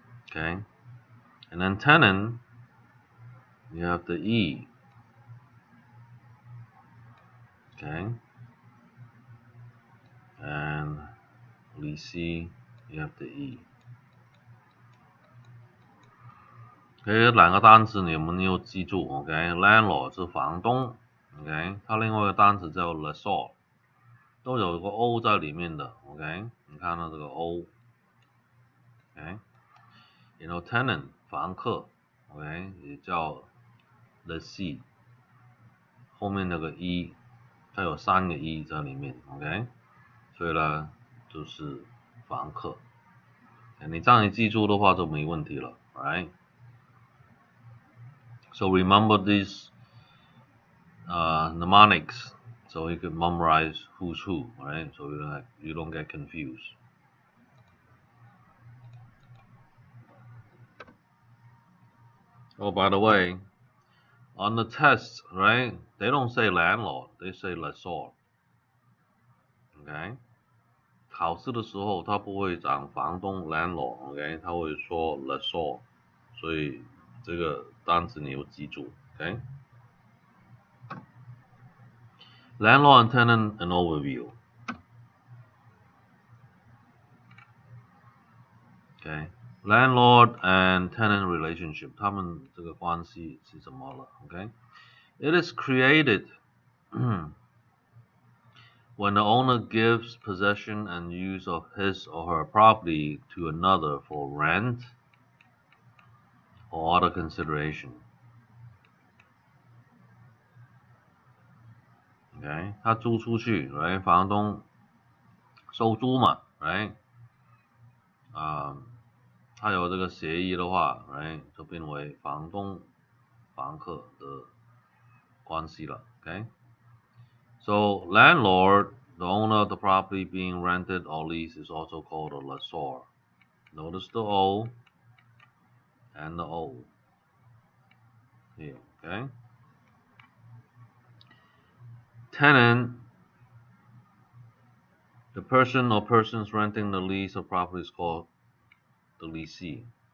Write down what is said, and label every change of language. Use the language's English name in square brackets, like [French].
[English] Okay, and then tenant, you have the E. Okay, and lessee, you have the E。 [Chinese] 兩個單詞你們要記住 ，landlord 是房東 ，OK， 它另外一個單詞叫 lessor， 都有個 O 在裡面的 ，OK， 你看到這個 O，OK， 然後 tenant 房客 ，OK， 也叫 lessee， 後面那個 E 它有3个 E 在里面 ，OK， 所以呢就是房客。你这样一记住的话就没问题了 ，right？ [English] So remember these mnemonics, so you can memorize who's who, right? So you don't get confused. Oh, by the way, on the test, right? They don't say landlord, they say lessor. [Chinese] OK， 考试的时候他不会讲房东 landlord，OK， 他会说 lessor， 所以这个单词你有记住 ，OK。 [English] Landlord and tenant an overview. Okay, landlord and tenant relationship， [Chinese] 他们这个关系是怎么了 [English] ？Okay, it is created when the owner gives possession and use of his or her property to another for rent or other consideration. [Chinese] Okay， 他租出去 ，right？房东收租嘛 ，right？ 他有这个协议的话 ，right？就变为房东房客的关系了 ，OK？ [English] So landlord, the owner of the property being rented or leased, is also called a lessor. Notice the O and the O here, okay? Tenant, the person or persons renting the lease of property is called the lessee.